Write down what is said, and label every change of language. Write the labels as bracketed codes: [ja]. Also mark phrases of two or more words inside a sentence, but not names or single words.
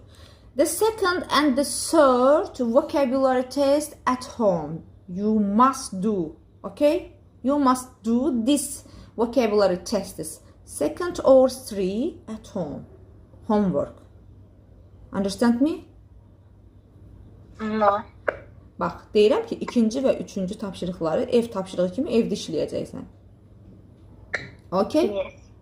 [en] The second and the third vocabulary test at home. You must do. Okay? You must do this vocabulary tests. Second or 3 at home. Homework. Understand me? no. [az] Bax, deyirəm ki, ikinci və üçüncü tapşırıqları ev tapşırığı kimi evdə işləyəcəksən. [en] Okay? Yes.